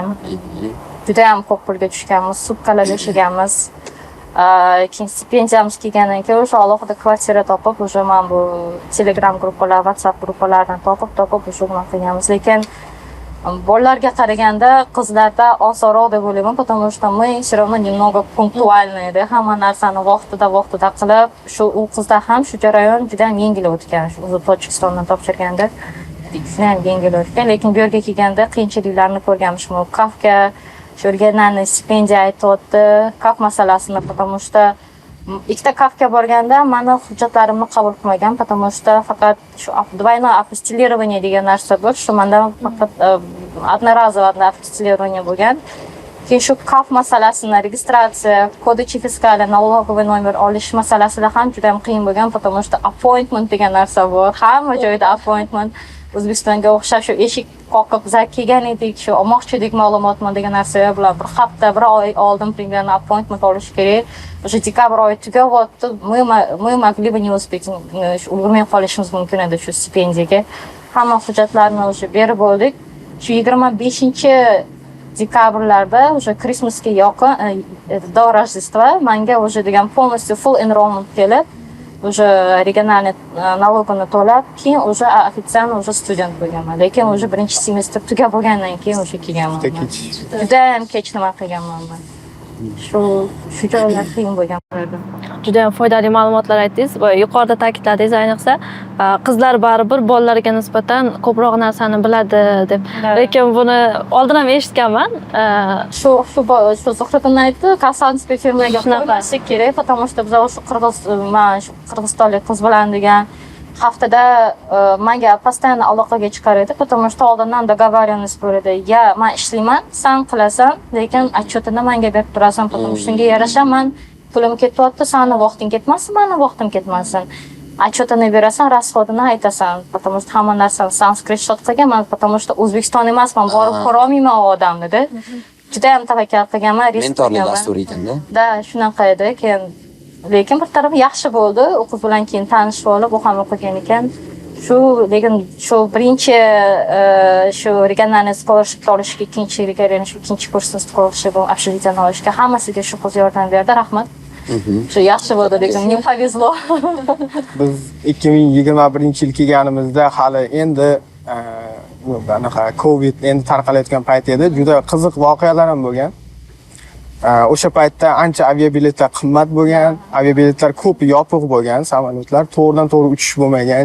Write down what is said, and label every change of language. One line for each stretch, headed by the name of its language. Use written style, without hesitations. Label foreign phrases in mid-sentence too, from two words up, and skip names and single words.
Uzbek: Juda ham ko'p pulga tushganmiz, sutkalar yashaganmiz. Keyin stipendiyamiz kelgandan keyin o'sha alohida kvartira topib, o'sha men bu Telegram gruppalar, WhatsApp gruppalaridan topib o'sha nima qilganmiz. Lekin bolalarga qaraganda qizlarda osonroq deb o'ylayman,
Russian: потому что мы все равно немного пунктуальные,
Uzbek: hamma narsani vaqtida qilib, shu u qizda ham shu jarayon juda ham yengil o'tgan. Shu o'zi Tojikistondan topshirganda juda ham yengil o'tgan, lekin bu yerga kelganda qiyinchiliklarni ko'rganmishman. Kafka shu o'rganani stipendiya aytibdi, kaf masalasini,
Russian: потому что
Uzbek: ikkita kafga borganda meni hujjatlarimni qabul qilmagan,
Russian: потому что
Uzbek: faqat shu
Russian: двойное апостилирование
Uzbek: degan narsa bor. Shu menda faqat
Russian: одноразовое апостилирование
Uzbek: bo'lgan. Keyin shu kaf masalasini, registratsiya, kodechi fiskali,
Russian: налоговый номер
Uzbek: olish masalasida ham juda ham qiyin bo'lgan,
Russian: потому что
Uzbek: appointment degan narsa bor. Hamma joyda appointment. O'zbekistonga o'xshab shu eshik qoqib kelgan edik, shu olmoqchi edik ma'lumotni degan narsa bilan bir hafta, bir oy oldin примерно appointment olish kerak. O'sha dekabr oyi tugayapti.
Russian: Мы могли бы не успеть,
Uzbek: ulgurmay qolishimiz mumkin edi shu stipendiyaga. Hamma hujjatlarni o'sha berib bo'ldik. Shu 25 dekabrlarda o'sha Christmasga yaqin
Russian: до Рождества
Uzbek: menga o'sha degan полностью
English: full enrollment
Uzbek: kelib,
Russian: уже региональный налогini
Uzbek: to'lab, keyin
Russian: уже официально уже
Uzbek: student bo'lganman. Lekin уже birinchi semestr tugab bo'lgandan keyin o'sha kelganman. Juda ham kech nima qilganman men. Shu joylar qiyin bo'lgan edi. Juda ham foydali ma'lumotlar aytdingiz va yuqorida ta'kidladingiz, ayniqsa qizlar baribir bolalarga nisbatan ko'proq narsani biladi deb. Lekin buni oldin ham eshitganman. Shu Zuhriddin aytdi, konsultantskiy firmaga qo'ymaslik kerak,
Russian: потому что
Uzbek: biz shu qirg'izistonlik qiz bilan degan haftada menga постоянно aloqaga chiqar edi,
Russian: потому что
Uzbek: oldindan договоренность bor edi. Ya men ishlayman, sen qilasan, lekin отчетini menga berib turasan,
Russian: потому что
Uzbek: shunga yarasha men pulim ketyapti, seni vaqting ketmasin, meni vaqtim ketmasin. Отчетini berasan, расходini aytasan,
Russian: потому что
Uzbek: hamma narsani sen screenshot qilganman,
Russian: потому что
Uzbek: O'zbekiston emasman, borib ko'rolmayman u odamni deb. Juda ham tavakkal qilganman, mentorlik dasturi ekanda. Da, shunaqa edi. Keyin lekin bir tarafi yaxshi bo'ldi. O'qish bilan keyin tanishib olib, u ham o'qigan ekan. Lekin shu birinchi shu regionальный scholarship olishga, ikkinchiga shu ikkinchi kursni scholarship общежитияni olishga hammasiga shu qiz yordam berdi. Rahmat. Shu yaxshi bo'ldi dedim.
Russian: Мне повезло.
Uzbek: Biz 2021-yil kelganimizda hali endi anaqa Covid endi tarqalayotgan payt edi. Juda qiziq voqealar ham bo'lgan. O'sha paytda ancha aviabiletlar qimmat bo'lgan, aviabiletlar ko'p yopiq bo'lgan, samolyotlar to'g'ridan-to'g'ri uchish bo'lmagan.